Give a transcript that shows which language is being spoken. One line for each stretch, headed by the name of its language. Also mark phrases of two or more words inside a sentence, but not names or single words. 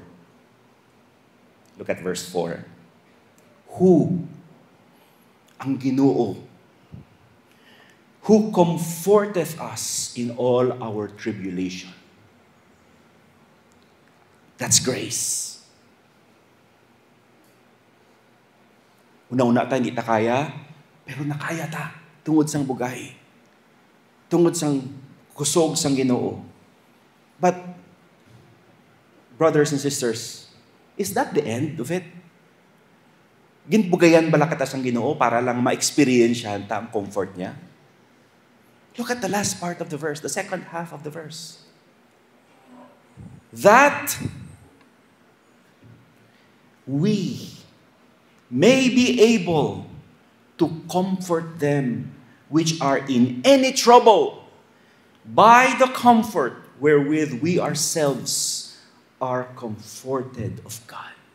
English: Look at verse 4. Who,
Hiligaynon: ang Ginoo,
English: who comforteth us in all our tribulation. That's grace.
Hiligaynon: Una-una tayo, hindi ta kaya, pero nakaya ta. Tungod sang bugay. Tungod sang kusog sang Ginoo.
English: But, brothers and sisters, is that the end of it?
Hiligaynon: Ginbugayan bala kita sang Ginoo para lang ma-experiensyahan ta ang comfort niya?
English: Look at the last part of the verse, the second half of the verse. That we may be able to comfort them which are in any trouble by the comfort wherewith we ourselves are comforted of God.